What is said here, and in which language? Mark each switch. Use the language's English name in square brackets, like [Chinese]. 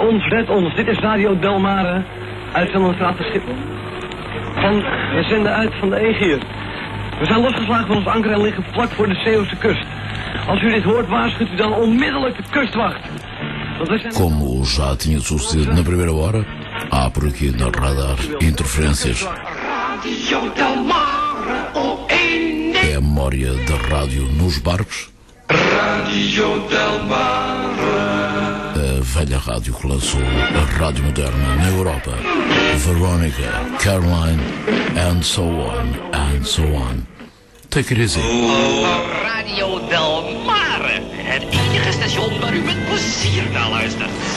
[Dutch] Red ons, dit is Radio Delmare, uitzendingsraad van Schiphol. We zenden uit van de Aegir. We zijn losgeslagen van ons anker en liggen vlak voor de Zeeuwse kust. Als u dit hoort, waarschuwt u dan onmiddellijk de kustwacht. [Portuguese] Como já tinha sucedido na primeira hora, há por aqui na Radar interferências. É a memória da rádio nos barcos. A velha rádio que lançou a rádio moderna na Europa. [English] Veronica, Caroline, and so on, and so on. Take it easy. [Dutch] Radio Del Mare, het enige station waar u met plezier naar luistert.